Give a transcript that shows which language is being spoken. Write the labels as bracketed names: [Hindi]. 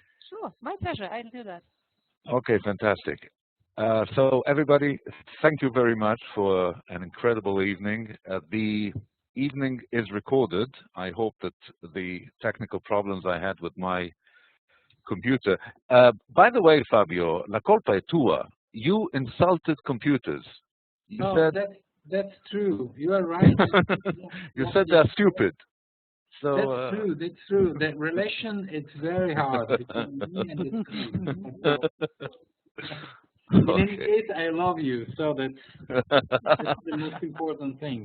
[English] Sure, my pleasure. I'll do that. Okay, fantastic. So everybody, thank you very much for an incredible evening. The evening is recorded. I hope that the technical problems I had with my computer. By the way, [Italian] Fabio, la colpa è tua. [English] You insulted computers. You said that's true. You are right. you said they're stupid. So That's true. That's true. That relation, it's very hard between me and the team. In any case, I love you, so that's the most important thing.